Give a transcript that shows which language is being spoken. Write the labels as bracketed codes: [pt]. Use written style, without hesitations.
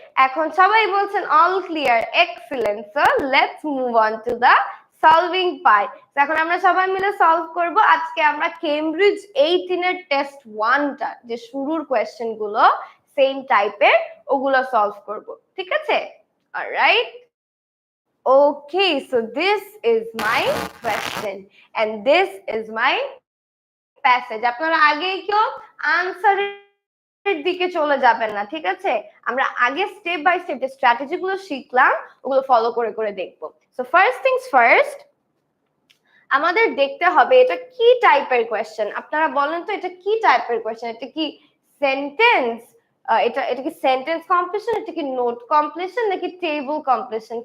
[bn] এখন সবাই বলছেন [en] All clear, excellent. So let's move on to the solving part. [bn] এখন আমরা সবাই মিলে সলভ করব। আজকে আমরা কেমব্রিজ 18 এর টেস্ট 1টা যে শুরুর কোশ্চেন গুলো সেম টাইপের, ওগুলো সলভ করব, ঠিক আছে? [en] Alright, okay, so this is my question and this is my passage. [bn] আপনারা আগেই কেউ আনসারের দিকে চলে যাবেন না, ঠিক আছে? আমরা আগে স্টেপ বাই স্টেপ যে স্ট্র্যাটেজি গুলো শিখলাম ওগুলো ফলো করে করে দেখবো। [en] so first things first, [bn] আমাদের দেখতে হবে এটা কি টাইপের কোয়েশ্চেন। আপনারা বলেন তো এটা কি টাইপের কোয়েশ্চেন? এটা কি সেন্টেন্স, এটা কি সেন্টেন্স কমপ্লিশন, এটা কি নোট কমপ্লিশন, নাকি টেবিল কমপ্লিশন?